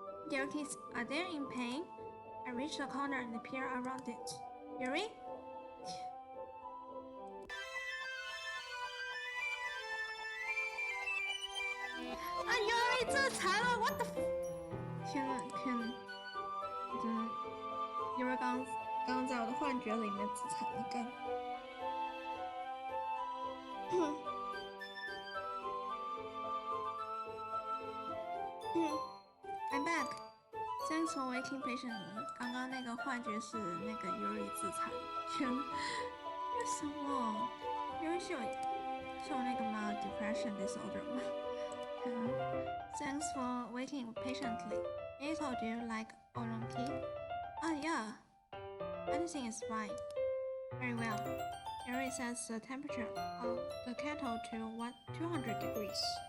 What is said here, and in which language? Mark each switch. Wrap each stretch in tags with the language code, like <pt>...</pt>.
<en>Their kids, are they in pain? I reach the corner and peer around it. Yuri?</en> <zh>Yuri 自残了 ，</zh> <en>what the？</en> <zh>天呐天呐，我真的，Yuri 刚在我的幻觉里面自残了，干。</zh> <en>I'm back. Thanks for waking patiently.</en> <zh>刚刚那个幻觉是那个 Yuri 自残，天，为什么 ？Yuri 是有那个吗 ？</zh> <en>Depression disorder</en> <zh>吗？</zh> <en>天啊 ！Thanks for waking patiently. I told you like Olonki. Yeah. Anything is fine. Very well. Yuri sets the temperature of the kettle to 200 degrees.</en>